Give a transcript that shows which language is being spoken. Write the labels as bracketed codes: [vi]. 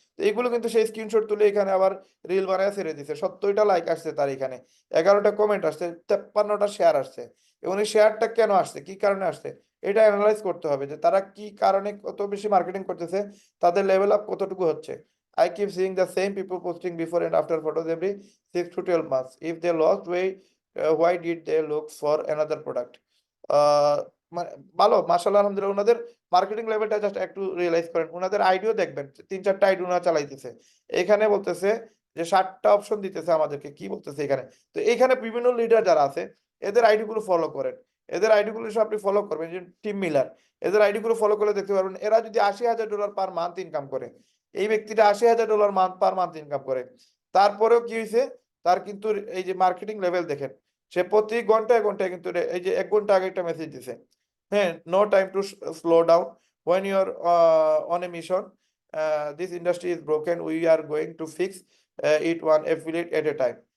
[bn] তো এইগুলো কিন্তু সেই স্ক্রিনশট তুলে এখানে আবার রিল বানায় ছেড়ে দিছে। 70টা লাইক আসছে তার এখানে, 11টা কমেন্ট আসছে, 53টা শেয়ার আসছে। এবং এই শেয়ারটা কেন আসছে, কি কারণে আসছে, এটা অ্যানালাইজ করতে হবে যে তারা কি কারণে কত বেশি মার্কেটিং করতেছে, তাদের লেভেল আপ কতটুকু হচ্ছে। [en] I keep seeing the same people posting before and after photos every 6 to 12 months. If they lost weight, why did they look for another product? [bn] আহ, ভালো, মাশাআল্লাহ, আলহামদুলিল্লাহ। ওনাদের মার্কেটিং লেভেলটা জাস্ট একটু রিয়েলাইজ করেন। ওনাদের আইডিও দেখবেন, 3-4টা আইডি ওনারা চালাইতেছে। এখানে বলতেছে যে 7টা অপশন দিতেছে আমাদেরকে, কি বলতেছে এখানে। তো এখানে বিভিন্ন লিডার যারা আছে এদের আইডি গুলো ফলো করেন। এদের আইডি গুলো সব আপনি ফলো করবেন, যে টিম মিলার, এদের আইডি গুলো ফলো করলে দেখতে পারবেন এরা যদি $80,000 পার মান্থ ইনকাম করে, এই ব্যক্তিটা $80,000 পার মান্থ ইনকাম করে, তারপরেও কি হয়েছে, তার কিন্তু এই যে মার্কেটিং লেভেল দেখেন, সে প্রতি ঘন্টায় ঘন্টায় কিন্তু এই যে 1 ঘন্টা আগে একটা মেসেজ দিছে, হ্যাঁ, [en] No time to slow down when you're on a mission, this industry is broken, we are going to fix it one affiliate at a time.